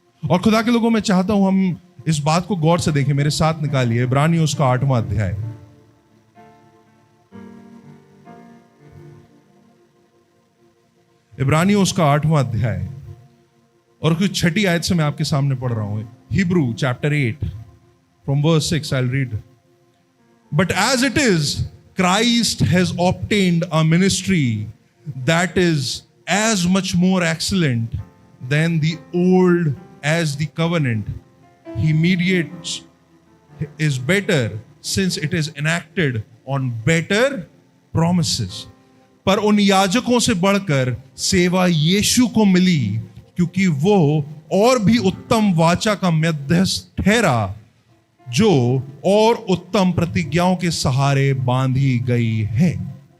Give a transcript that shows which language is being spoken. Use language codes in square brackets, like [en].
[hi] और खुदा के लोगों, मैं चाहता हूं हम इस बात को गौर से देखें। मेरे साथ निकालिए इब्रानियों उसका 8वां अध्याय। इब्रानियों उसका 8वां अध्याय और कुछ 6ठी आयत से मैं आपके सामने पढ़ रहा हूं। [en] Hebrew chapter 8 from verse 6 I will read. But as it is Christ has obtained a ministry that is as much more excellent than the old as the covenant he mediates is better, since it is enacted on better promises. [hi] पर उन याजकों से बढ़कर सेवा यीशु को मिली, क्योंकि वो और भी उत्तम वाचा का मध्यस्थ ठहरा, जो और उत्तम प्रतिज्ञाओं के सहारे बांधी गई है।